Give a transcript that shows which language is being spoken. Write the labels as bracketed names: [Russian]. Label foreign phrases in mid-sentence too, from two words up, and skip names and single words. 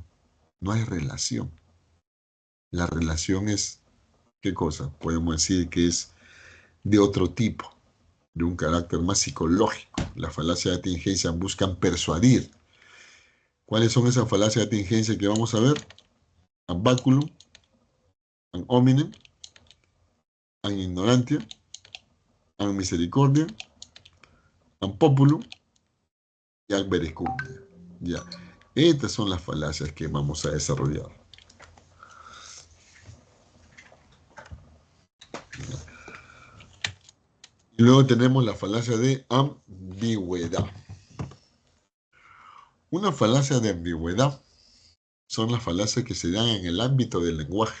[Spanish] No hay relación. La relación es, ¿qué cosa? Podemos decir que es de otro tipo, de un carácter más psicológico. Las falacias de atingencia buscan persuadir. ¿Cuáles son esas falacias de atingencia que vamos a ver? [Latin] Ad baculum, ad hominem, ad ignorantia, ad misericordia, ad populum y ad verecundia. [Spanish] Ya. Estas son las falacias que vamos a desarrollar. Y luego tenemos la falacia de ambigüedad. Una falacia de ambigüedad son las falacias que se dan en el ámbito del lenguaje.